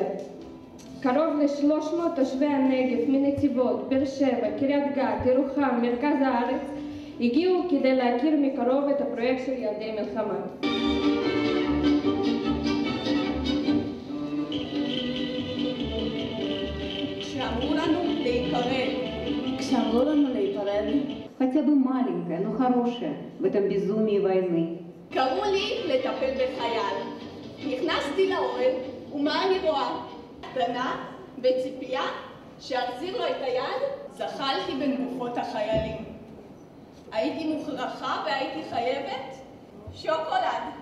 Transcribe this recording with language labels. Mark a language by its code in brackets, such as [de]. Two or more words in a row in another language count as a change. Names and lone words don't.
[he] קרוב ל-300 תושבי הנגב מנתיבות, באר שבע, קריית גת, ירוחם, מרכז הארץ הגיעו כדי להכיר מקרוב את הפרויקט של ילדי מלחמה. כשאמרו לנו להיפרד, [ru] хотя бы маленькое, но хорошее в этом безумии войны. [he] קראו לי לטפל בחייל. נכנסתי לאוהל, ומה אני רואה? קטנה, בציפייה, שאחזיר לו את היד, זחלתי בין גופות החיילים. הייתי מוכרחה והייתי חייבת שוקולד.